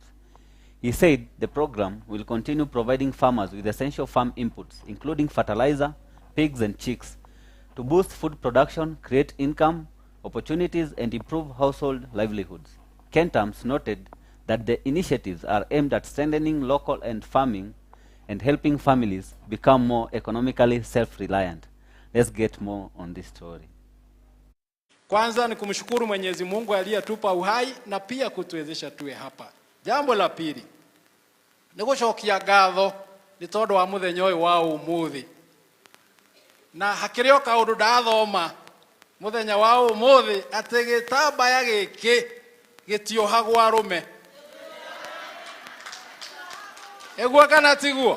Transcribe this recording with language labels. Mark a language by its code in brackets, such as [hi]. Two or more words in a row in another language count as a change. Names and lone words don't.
[en] He said the program will continue providing farmers with essential farm inputs, including fertilizer, pigs and chicks, to boost food production, create income opportunities, and improve household livelihoods. Ken Tams noted that the initiatives are aimed at strengthening local and farming and helping families become more economically self-reliant. Let's get more on this story. [sw] Kwanza ni kumshukuru Mwenyezi Mungu aliyetupa uhai na pia kutuwezesha tuwe hapa. Jambo la pili ni [ki] gũcokia ngatho nĩ tondũ wa mũthenya ũyũ wa ũmũthĩ. Na hakĩrĩ o kaũndũ ndathoma mũthenya wa ũmũthĩ atĩ gĩtambaya gĩkĩ gĩtiohagwo arũme. Eguo kana tiguo?